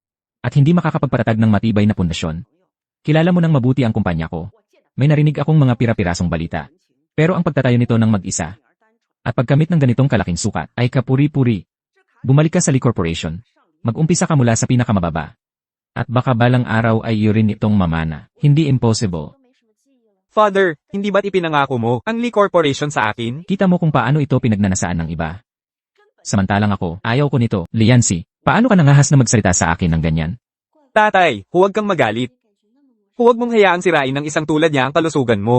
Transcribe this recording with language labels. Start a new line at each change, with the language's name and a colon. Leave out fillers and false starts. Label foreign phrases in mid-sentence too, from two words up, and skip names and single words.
Filipino: At hindi makakapagpatatag ng matibay na pundasyon. Kilala mo nang mabuti ang kumpanya ko. May narinig akong mga pira-pirasong balita. Pero ang pagtatayo nito ng mag-isa at pagkamit ng ganitong kalaking sukat ay kapuri-puri. Bumalik ka sa Lee Corporation. Mag-umpisa ka mula sa pinakamababa. At baka balang araw ay iyo rin itong mamana. Hindi impossible.
Chinese: 都没什么记忆了。
Filipino: Father, hindi ba't ipinangako mo ang Lee Corporation sa akin? Kita mo kung paano ito pinagnanasaan ng iba. Samantalang ako, ayaw ko nito. Liansi, paano ka nangahas na magsalita sa akin ng ganyan? Tatay, huwag kang magalit. Huwag mong hayaang sirain ng isang tulad niya ang kalusugan mo.